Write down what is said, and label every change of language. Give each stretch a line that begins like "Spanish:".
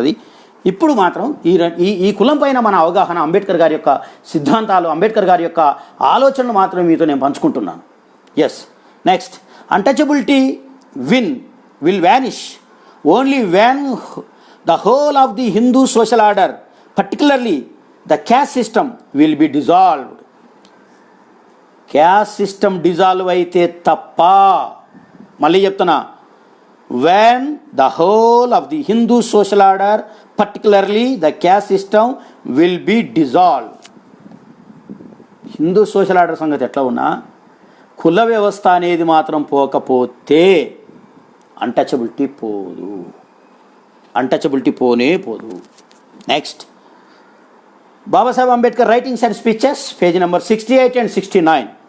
Telugu: అది ఇప్పుడు మాత్రం ఈ కులం పైన మన అవగాహన, అంబేద్కర్ గారి యొక్క సిద్ధాంతాలు, అంబేద్కర్ గారి యొక్క ఆలోచనలు మాత్రం మీతో నేను పంచుకుంటున్నాను.
English: Yes, next, untouchability will vanish only when the whole of the Hindu social order, particularly the caste system will be dissolved. Caste system dissolve
Telugu: అయితే తప్ప, మళ్ళీ చెప్తున్నా,
English: when the whole of the Hindu social order, particularly the caste system, will be dissolved.
Telugu: Hindu social order సంగతి ఎట్లా ఉన్నా కుల వ్యవస్థ అనేది మాత్రం పోకపోతే అన్టచబిలిటీ పోదు, అన్టచబిలిటీ పోదు.
English: Next, Babasaheb Ambedkar writings and speeches, page number 68 and 69.